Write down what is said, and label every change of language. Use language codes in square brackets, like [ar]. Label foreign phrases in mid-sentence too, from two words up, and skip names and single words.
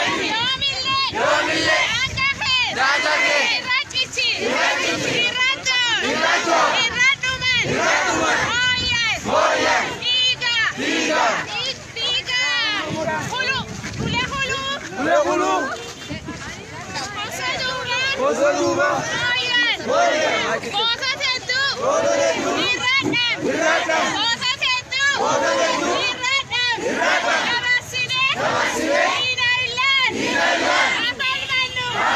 [om] Yoomillee. Yoomillee. Daangaa kee. Irraa cichi. Irraa dhuman. Hooyyee. Dhiiga. Dhiiga. Hulu. Ule hulu. Ule hulu. Gosa duuba. Gosa teessoo. Irra dhaab. Gosa teessoo. Irra dhaab. Dabarsinee. Diina illeen. Afaan mannu.